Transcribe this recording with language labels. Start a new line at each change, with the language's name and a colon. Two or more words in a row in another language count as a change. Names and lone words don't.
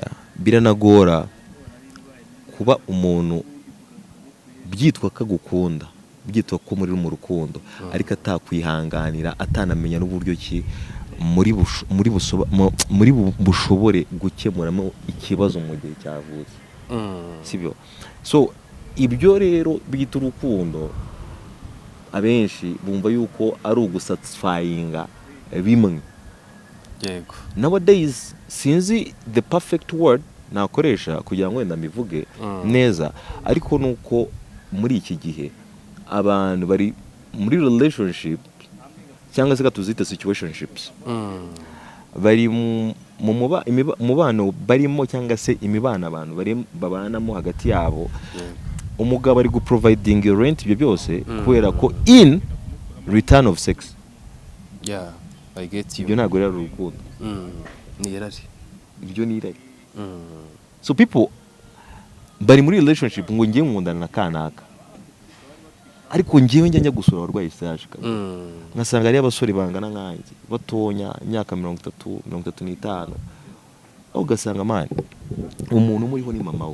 Kinyarwanda: Biranagora kuba umuntu byitwa kagukunda, byitwa ko muri mu rukundo, ariko atakwihanganira, atanamenya n'uburyo ki muri bushobore gukemuramo ikibazo mu gihe cyavutse. Sibyo? So ibyo rero bita urukundo abenshi bumva yuko ari ugusatisfyinga bimwe. Yego. Nowadays sinzi
English: the perfect word
Kinyarwanda: nakoresha kugira ngo wenda mbivuge neza, ariko nuko muri iki gihe abantu bari muri relationship cyangwa se katuzita situationships bari mu mubano barimo cyangwa se imibano abantu babanamo hagati yabo umugabo ari guproviding rent ibyo byose kubera ko
English: in return of sex. Yeah, I get you.
Kinyarwanda: Ibyo ntabwo rero urukundo. Ni irari. Ibyo ni irari.
English: So people
Kinyarwanda: bari muri relationship ngo ngiye nkundana na kanaka. Ariko ngiye njya gusura abarwayi stage ngasanga ari abasore bangana nkanjye batonya imyaka 30 35 aho gasanga mani umuntu umuriho ni mama we.